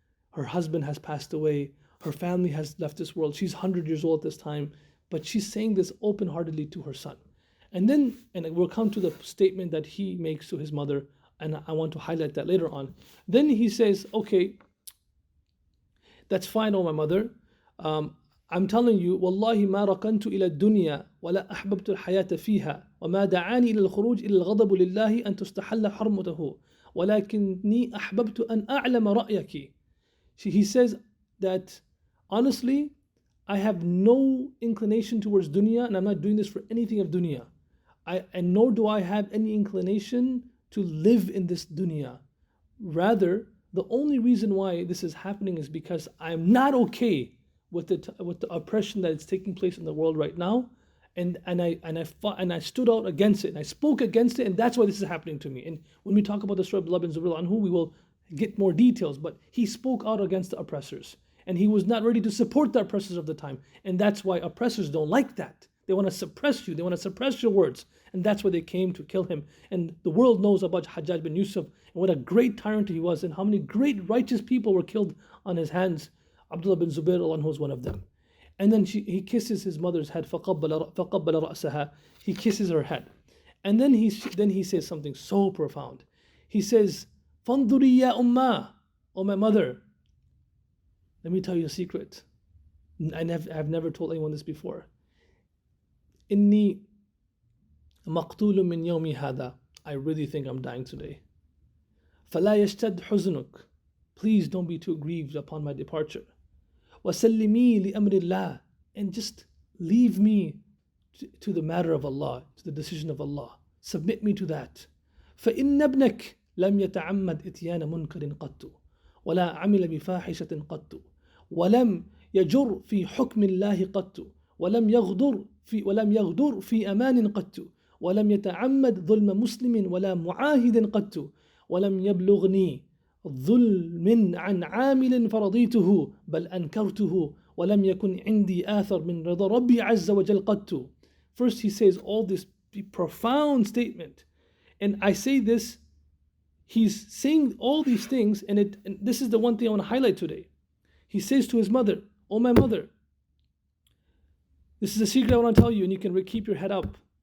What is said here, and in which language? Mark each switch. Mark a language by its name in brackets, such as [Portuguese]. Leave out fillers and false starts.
[English] Her husband has passed away. Her family has left this world. She's 100 years old at this time, but she's saying this open-heartedly to her son. And we'll come to the statement that he makes to his mother, and I want to highlight that later on. Then he says, "Okay, that's fine, oh my mother. I'm telling you, [Arabic] والله ما ركنت إلى الدنيا ولا أحببت الحياة فيها وما دعاني إلى الخروج إلى الغضب لله أن تستحل حرمته ولكني أحببت أن أعلم رأيك." [English] He says that, honestly, I have no inclination towards dunya, and I'm not doing this for anything of dunya. And nor do I have any inclination to live in this dunya. Rather, the only reason why this is happening is because I'm not okay with the oppression that is taking place in the world right now, and I fought and I stood out against it and I spoke against it, and that's why this is happening to me. And when we talk about the story of Abdullah ibn Zubair anhu, we will get more details. But he spoke out against the oppressors, and he was not ready to support the oppressors of the time, and that's why oppressors don't like that. They want to suppress you. They want to suppress your words, and that's why they came to kill him. And the world knows about Hajjaj bin Yusuf and what a great tyrant he was, and how many great righteous people were killed on his hands. Abdullah bin Zubair was one of them. And then he kisses his mother's head. [Arabic] فَقَبَّلَ رَأْسَهَا. [English] He kisses her head. And then he says something so profound. He says, [Arabic] فَانْظُرِي يَا أُمَّا. [English] Oh my mother, let me tell you a secret. I've never told anyone this before. [Arabic] إِنِّي مَقْتُولٌ مِّن يَوْمِ هَذَا. [English] I really think I'm dying today. [Arabic] فَلَا يَشْتَدْ حُزْنُكَ. [English] Please don't be too grieved upon my departure. [Arabic] وَسَلِّمِي لِأَمْرِ اللَّهِ. [English] And just leave me to the matter of Allah, to the decision of Allah. Submit me to that. [Arabic] فَإِنَّ ابْنَكَ لَمْ يَتَعَمَّدْ إِتْيَانَ مُنْكَرٍ قَطُّ وَلَا عَمِلَ بِفَاحِشَةٍ قَطُّ وَلَمْ يَجُرْ فِي حُكْمِ اللَّهِ قَطُّ ولم يغدر في أمان قط ولم يتعمد ظلم مسلم ولا معاهد قط ولم يبلغني ظلم عن عامل فرضيته بل أنكرته ولم يكن عندي آثر من رضا ربي عز وجل قط. [English] First he says all this profound statement, and I say this, he's saying all these things, and this is the one thing I want to highlight today. He says to his mother, "Oh my mother, this is a secret I want to tell you, and you can keep your head up."